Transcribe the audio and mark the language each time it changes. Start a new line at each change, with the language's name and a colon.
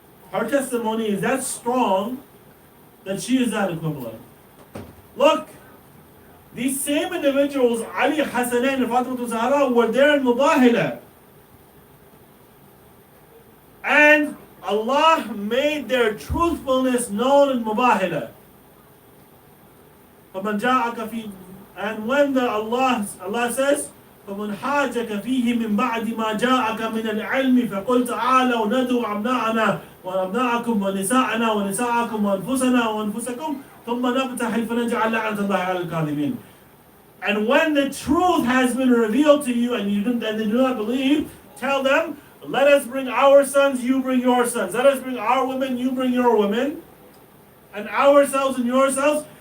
English: Her testimony is that strong that she is that equivalent. Look, these same individuals, Ali, Hasanain, and Fatima Zahra, were there in Mubahila. And Allah made their truthfulness known in Mubahila. And when Allah says,
Arabic: فَمَنْ حَاجَكَ فِيهِ مِنْ بَعْدِ مَا جَاءَكَ مِنَ الْعِلْمِ فَقُلْ تَعَالَوْا نَدْعُوا أَبْنَاءَنَا وَأَبْنَاءَكُمْ وَنِسَاءَنَا وَنِسَاءَكُمْ وَأَنفُسَنَا وَأَنفُسَكُمْ ثُمَّ نَبْتَهِلْ فَنَجْعَلْ لَعْنَةَ اللَّهِ عَلَى الْكَاذِبِينَ.
English: And when the truth has been revealed to you and they do not believe, tell them, let us bring our sons, you bring your sons. Let us bring our women, you bring your women. And ourselves and yourselves.